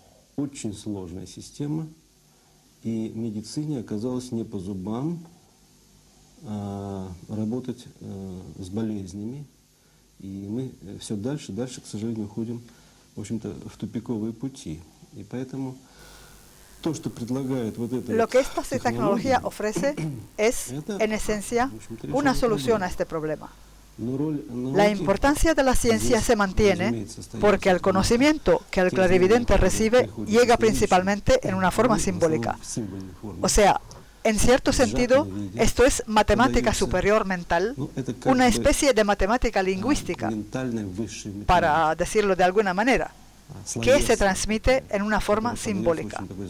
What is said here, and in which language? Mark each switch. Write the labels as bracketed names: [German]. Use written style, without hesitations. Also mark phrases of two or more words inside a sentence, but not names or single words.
[Russian] очень сложная система, и медицине оказалось не по зубам работать с болезнями, и мы все дальше, к сожалению, уходим, в общем-то, в тупиковые пути. И поэтому то, что предлагает вот эта [Spanish] Lo que esta tecnología ofrece es, en esencia, una solución a este problema. La importancia de la ciencia se mantiene porque el conocimiento que el clarividente recibe llega principalmente en una forma simbólica. O sea, en cierto sentido, esto es matemática superior mental, una especie de matemática lingüística, para decirlo de alguna manera, que se transmite en una forma simbólica.